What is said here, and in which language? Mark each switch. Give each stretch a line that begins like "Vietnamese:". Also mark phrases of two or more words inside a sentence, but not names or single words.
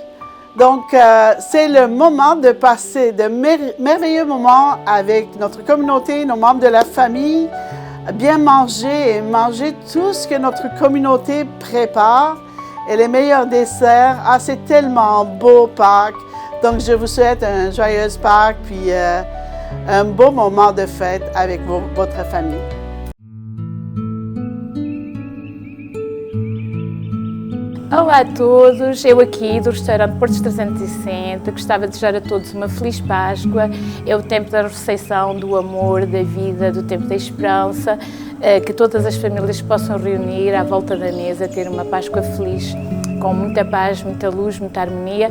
French: Donc, c'est le moment de passer de merveilleux moments avec notre communauté, nos membres de la famille, bien manger et manger tout ce que notre communauté prépare et les meilleurs desserts. Ah, c'est tellement beau Pâques. Donc, je vous souhaite un joyeux Pâques, puis un beau moment de fête avec votre famille.
Portuguese: Olá a todos, eu aqui do restaurante Portos 360, gostava de desejar a todos uma feliz Páscoa. É o tempo da refeição, do amor, da vida, do tempo da esperança, que todas as famílias possam reunir à volta da mesa, ter uma Páscoa feliz, com muita paz, muita luz, muita harmonia.